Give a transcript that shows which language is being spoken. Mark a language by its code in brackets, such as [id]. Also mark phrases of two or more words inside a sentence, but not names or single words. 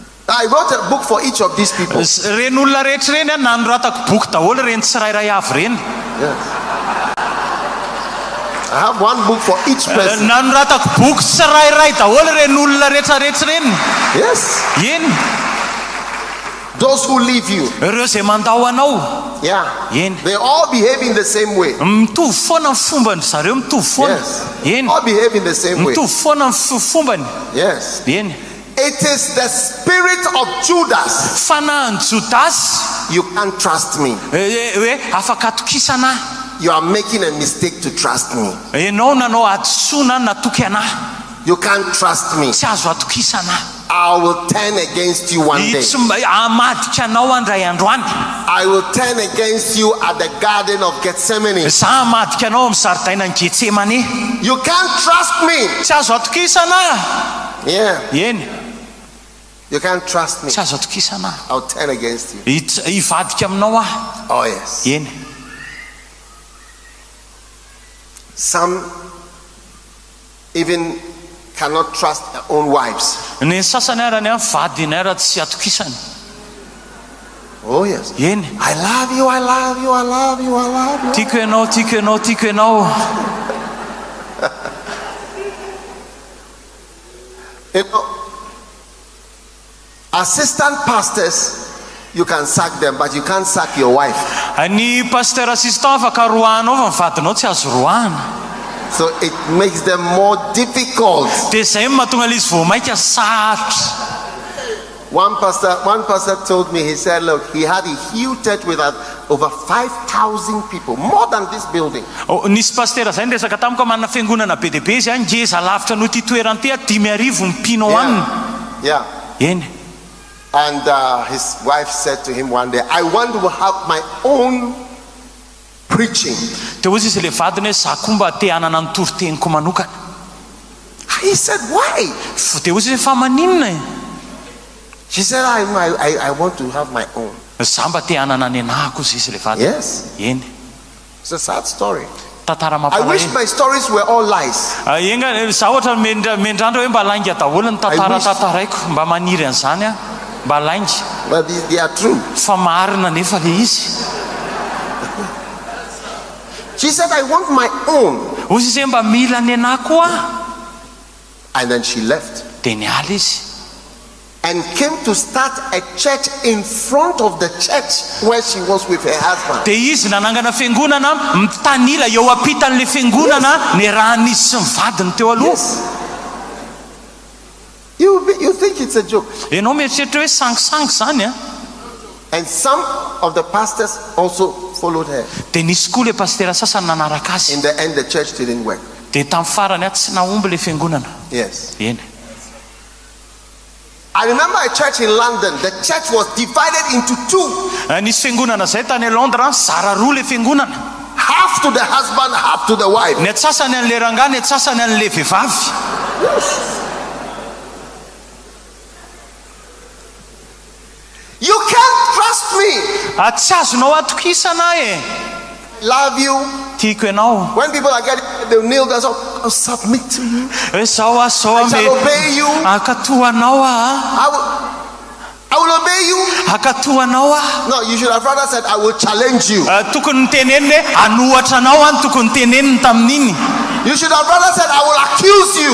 [en] I wrote a book for each of these people. [mg] Ren'olona rehetra reny nanoratako boky daholo reny tsirairay avy reny. [en] Yes. I have one book for each person. [mg] Nanoratako boky tsirairay daholo ren'olona rehetra reny. [en] Yes. [mg] Eny. [en] Those who leave you. [mg] Ireo zay mandao anao. [en] Yeah. [mg] Eny. [en] They all behave in the same way. [mg] Mitovy foana ny fombany zareo, mitovy foana. [en] Yes. [mg] Eny. [en] All behave in the same way. [mg] Mitovy foana ny fombany. [en] Yes. [mg] Eny. [en] It is the spirit of Judas. [mg] Fanahin'i Judas. [en] You can't trust me. [mg] Hoe afaka atokisana. [en] You are making a mistake to trust me. [mg] Enao nanao adisona natoky anahy. [en] You can't trust me. [mg] Tsy azo atokisana. [en] I will turn against you one day. [mg] Amadika anao andray androany. [en] I will turn against you at the garden of Gethsemane. [mg] Za amadika anao amin'ny zaridainan'ny Getsemane. [en] You can't trust me. [mg] Tsy azo atokisana. [en] Yeah. [mg] Eny. [en] You can't trust me. [mg] Tsy azo atokisana. [en] I'll turn against you. [mg] Ivadika aminao ah. [en] Oh yes. [mg] Eny. [en] Some even cannot trust their own wives. [mg] Ny sasany arany vadiny ara tsy atokisany. [en] Oh yes. [mg] Eny. [en] I love you, I love you, I love you, I love you. [mg] Tiako ianao, tiako ianao, tiako ianao. [en] You know, assistant pastors, you can sack them, but you can't sack your wife. [mg] Ny [fr] pasteur assistant [mg] afaka roahanao fa ny vadinao tsy azo roahana. [en] So it makes them more difficult. [mg] Dia zay mahatonga ilay izy vao maika sarotra. [en] One pastor told me, he said, look, he had a huge church with over 5,000 people, more than this building. [mg] Nisy pasteur zay resaka tamiko manana fiangonana be dia be izy ngeza lavitra noho ity toerana ity 10,000 mpino aminy. [en] Yeah. [mg] Eny. [en] And his wife said to him one day, I want to have my own preaching. [mg] Dia hozy izy le vadiny hoe za koa mba te hanana ny toriteniko manokana. [en] He said, why? [mg] Dia hozy fa maninona? [en] She said, I want to have my own. [mg] Za mba te hanana ny anahako izy le vadiny. [en] Yes. [mg] Eny. [en] It's a sad story. [mg] Tantara [en] I wish my stories were all lies. [mg] Enga za ohatra mendrandra hoe mba lainga daholo ny tantaraiko mba maniry an'izany a. Mba lainga. [en] But they are true. [mg] Fa marina nefa le izy. [en] She said, I want my own. [mg] Hozy izy mba mila ny anahako a. [en] And then she left. [mg] Dia niala izy. [en] And came to start a church in front of the church where she was with her husband. [mg] Dia izy nanangana fiangonana mitanila eo ampitan'le fiangonana ny rahan'izy sy ny vadiny teo aloha. [en] You think it's a joke. [mg] Enao mieritreritra hoe sangisangy zany a. [en] And some of the pastors also followed her. [mg] Dia nisy koa le pasteur sasany nanaraka azy. [en] In the end, the church didn't work. [mg] Dia tamin'ny farany tsy nahomby le fiangonana. [en] Yes. [mg] Eny. [en] I remember a church in London. The church was divided into two. [mg] Nisy fiangonana zay tany Londres zara roa le fiangonana. [en] Half to the husband, half to the wife. [mg] Ny atsasany an'le rangahy, ny atsasany an'le vehivavy. [en] You can't trust me. [mg] Tsy azonao atokisana e. [en] Love you. [mg] Tiako ianao. [en] When people are getting, they'll kneel down. I'll submit to you. I shall obey you. I will obey you. No, you should have rather said, I will challenge you. You should have rather said, I will accuse you.